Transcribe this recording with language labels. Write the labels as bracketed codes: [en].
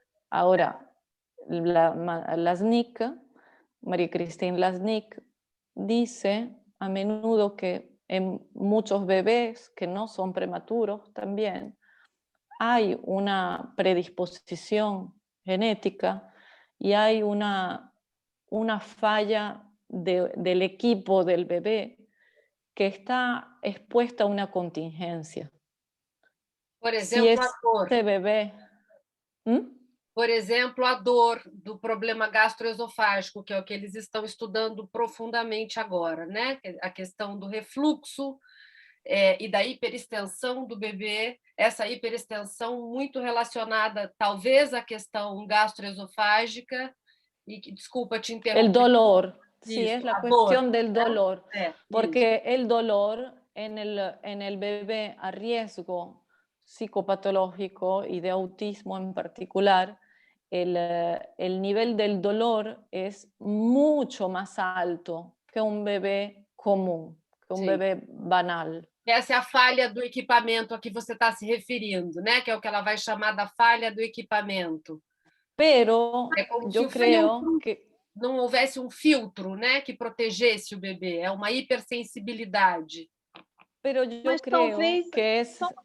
[es] Ahora, Lasnik, Marie-Christine Lasnik, dice a menudo que en muchos bebés que no son prematuros también hay una predisposición genética y hay una falla del equipo del bebé que está expuesta a una contingencia. [pt] Por exemplo, a dor. [es] Este bebé... [pt] Por exemplo, a dor do problema gastroesofágico, que é o que eles estão estudando profundamente agora, né? A questão do refluxo e da hiperextensão do bebê, essa hiperextensão muito relacionada, talvez, à questão gastroesofágica, [es] y disculpa te interrumpir. El dolor, sí, Eso, es la cuestión del dolor, porque eso. el dolor en el bebé a riesgo psicopatológico y de autismo en particular, el nivel del dolor es mucho más alto que un bebé común, que un bebé banal. [pt] Essa é a falha do equipamento a que você está se referindo, né? Que é o que ela vai chamar da falha do equipamento. [es] Pero yo creo que [pt] não houvesse um filtro, né, que protegesse o bebê, é uma hipersensibilidade. [es] Pero yo creo que es...